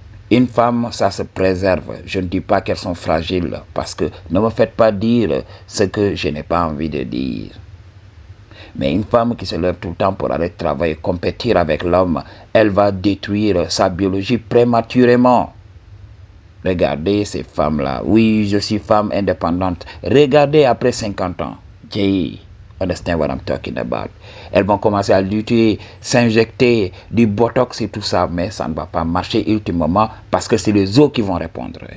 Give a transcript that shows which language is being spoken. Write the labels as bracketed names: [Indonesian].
[French] Une femme, ça se préserve. Je ne dis pas qu'elles sont fragiles, parce que ne me faites pas dire ce que je n'ai pas envie de dire. Mais une femme qui se lève tout le temps pour aller travailler, compétir avec l'homme, elle va détruire sa biologie prématurément. Regardez ces femmes-là. Oui, je suis femme indépendante. Regardez après 50 ans. [English] Jay, understand what I'm talking about? [French] Elles vont commencer à lutter, s'injecter du botox et tout ça, mais ça ne va pas marcher ultimement parce que c'est les autres qui vont répondre.